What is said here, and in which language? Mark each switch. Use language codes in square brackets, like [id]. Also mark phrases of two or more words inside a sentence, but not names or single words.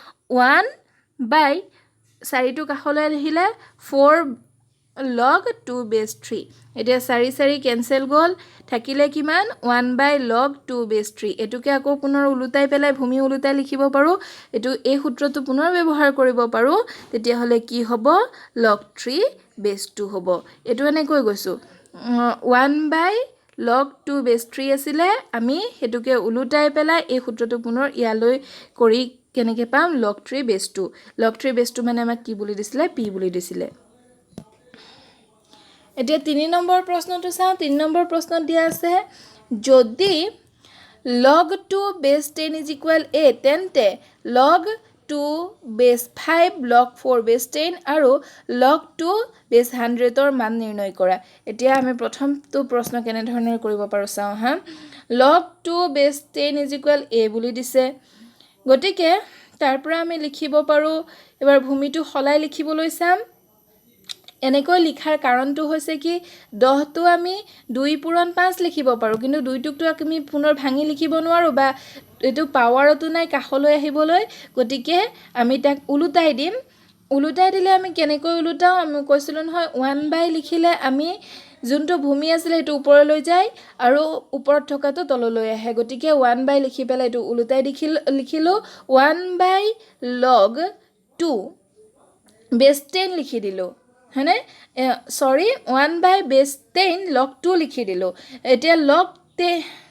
[as] 1 4 টো কাখলৈ আহিলে [en] 4 log 2 base 3 [as] এতিয়া 4 কেনসেল গল থাকিলে কিমান [en] 1/log 2 base 3 [as] এটুকে আকৌ পুনৰ উলুটাই পেলাই ভূমি উলুটাই লিখিব পাৰো এটো এই সূত্ৰটো পুনৰ ব্যৱহাৰ কৰিব পাৰো তেতিয়া হলে কি হ'ব [en] log 3 base 2 [as] হ'ব এটো এনেকৈ গৈছো [en] 1/log 2 base 3 [as] আছিল আমি হেতুকে উলুটাই পেলাই এই সূত্ৰটো পুনৰ ইয়ালৈ কৰি কেনেকৈ পাম [en] log 3 base 2 log 3 base 2 [as] মানে আমাক কি বুলি দিছিলে p বুলি দিছিলে এতিয়া 3 নম্বৰ প্ৰশ্নটো চাও 3 নম্বৰ প্ৰশ্নত দিয়া আছে যদি [en] log 2 base 10 = a [as] তেন্তে [en] log 2 base 5 log 4 base 10 [as] আৰু [en] log 2 base 100 [as] ৰ মান নিৰ্ণয় কৰা এতিয়া আমি প্ৰথমটো প্ৰশ্ন কেনে ধৰণৰ কৰিব পাৰো চাও হা [en] log 2 base 10 = a [as] বুলি দিছে গতিকে তাৰ পৰা আমি লিখিব পাৰো এবাৰ ভূমিটো খলাই লিখিবলৈ চাম এনেকৈ লিখাৰ কাৰণটো হৈছে কি 10 টো আমি 2 পূৰণ 5 লিখিব পাৰো কিন্তু 2 টুকটো আমি পুনৰ ভাঙি লিখিব নোৱাৰো বা এটো পাৱাৰটো নাই কাখলৈ আহিবলৈ গতিকে আমি তাক উলুটাই দিম উলুটাই দিলে আমি কেনেকৈ উলুটাও আমি কৈছিলো নহয় 1 লিখিলে আমি যোনটো ভূমি আছিল হেতু ওপৰলৈ যায় আৰু ওপৰত থকাটো তললৈ আহে গতিকে 1 লিখি পেলাই এটো উলুটাই লিখিলো [en] 1/log 2 base 10 [as] লিখি দিলো হয়নে সৰি [en] 1/base 10 log 2 [as] লিখি দিলো এতিয়া [en] log 10